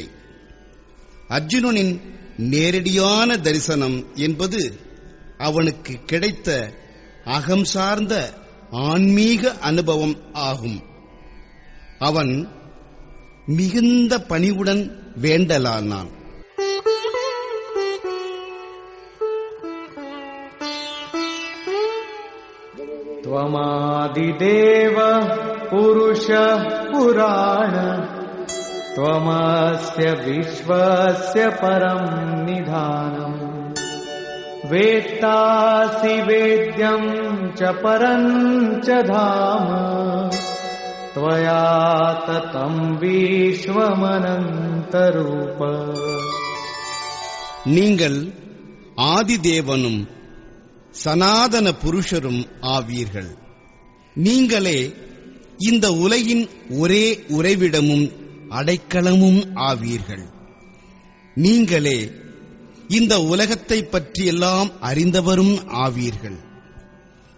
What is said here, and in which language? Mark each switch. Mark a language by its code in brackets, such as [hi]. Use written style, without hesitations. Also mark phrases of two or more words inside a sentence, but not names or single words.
[ta] அர்ஜுனனின் நேரடியான தரிசனம் என்பது அவனுக்கு கிடைத்த அகம் சார்ந்த ஆன்மீக அனுபவம் ஆகும். அவன் மிகுந்த பணிவுடன் வேண்டலானான். [sa] त्वमादिदेव पुरुषः पुराण त्वमस्य विश्वस्य परम् निधानम् वेत्तासि वेद्यम् च परम् च धाम त्वया ततम् विश्वमनन्तरूप. [ta] நீங்கள் ஆதிதேவனும் சனாதன புருஷரும் ஆவீர்கள். நீங்களே இந்த உலகின் ஒரே உறைவிடமும் அடைக்கலமும் ஆவீர்கள். நீங்களே இந்த உலகத்தை பற்றியெல்லாம் அறிந்தவரும் ஆவீர்கள்.